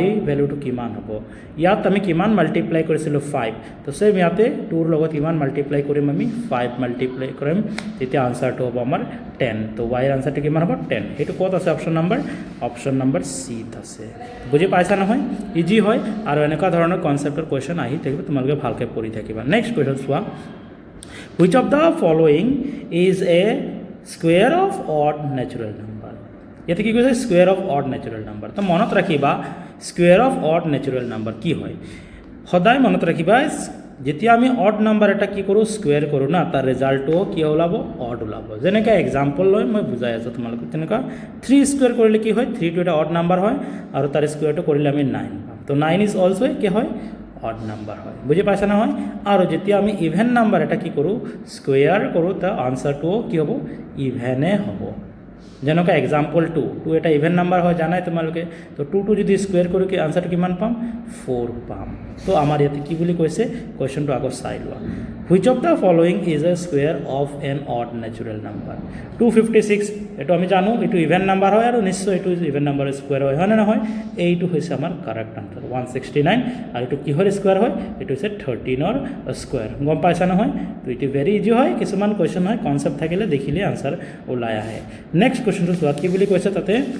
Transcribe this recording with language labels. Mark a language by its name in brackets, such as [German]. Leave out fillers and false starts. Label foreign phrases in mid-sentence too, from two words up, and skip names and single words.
[Assamese] ভ্যালুটো কিমান হ'ব ইয়াত আমি কিমান মাল্টিপ্লাই কৰিছিলো 5 তো সেম ইয়াতে 2 ৰ লগত কিমান মাল্টিপ্লাই কৰিম আমি 5 মাল্টিপ্লাই কৰিম তেতিয়া আনসাৰটো হ'ব আমাৰ 10 তো y ৰ আনসাৰটো কিমান হ'ব 10 হেতু ক'ত আছে [English] option number [Assamese] c আছে বুজি পাইছা নহয় ইজি হয় আৰু এনেকা ধৰণৰ [English] concept's question [Assamese] আহি থাকিব তোমালোকে ভালকে পঢ়ি থাকিবা [English] next question [Assamese] চোৱা [English] which of the following is a square of odd natural number [Assamese] ইয়াতে কি কৈছে [English] square of odd natural number [Assamese] তো মনত ৰাখিবা [English] square of odd natural number [Assamese] কি হয় সদায় মনত ৰাখিবা যেতিয়া আমি [English] odd number [Assamese] এটা কি কৰোঁ স্কুৱেৰ কৰোঁ না তাৰ ৰিজাল্টটোও কি ওলাব অড ওলাব যেনেকৈ এক্সাম্পল লৈ মই বুজাই আছোঁ তোমালোকক তেনেকুৱা 3 স্কুৱেৰ কৰিলে কি হয় 3টো এটা [English] odd number [Assamese] হয় আৰু তাৰ স্কুৱেৰটো কৰিলে আমি 9 পাম তো 9 [English] is also' [Assamese] কি হয় [English] odd number [Assamese] হয় বুজি পাইছা নহয় আৰু যেতিয়া আমি [English] even number [Assamese] এটা কি কৰোঁ স্কুৱেৰ কৰোঁ তাৰ আনচাৰটোও কি হ'ব ইভেনে হ'ব যেনেকৈ এক্সাম্পল 2 এটা [English] even number [Assamese] হয় জানাই তোমালোকে তো 2টো যদি স্কুৱেৰ কৰোঁ কি আনচাৰটো কিমান পাম 4 পাম তো আমাৰ ইয়াতে কি বুলি কৈছে কুৱেশ্যনটো আকৌ চাই লোৱা [English] which of the following is a square of an odd natural number [Assamese] 256 এইটো আমি জানো এইটো [English] even number [Assamese] হয় আৰু নিশ্চয় এইটো [English] even number's [Assamese] স্কুৱেৰ হয় হয়নে নহয় এইটো হৈছে আমাৰ [English] correct answer [Assamese] 169 আৰু এইটো কিহৰ স্কুৱেৰ হয় এইটো হৈছে 13ৰ স্কুৱেৰ গম পাইছা নহয় তো এইটো [English] very easy [Assamese] হয় কিছুমান কুৱেশ্যন হয় কনচেপ্ট থাকিলে দেখিলে আনচাৰ ওলাই আহে [English] next question [Assamese] চোৱা কি বুলি কৈছে তাতে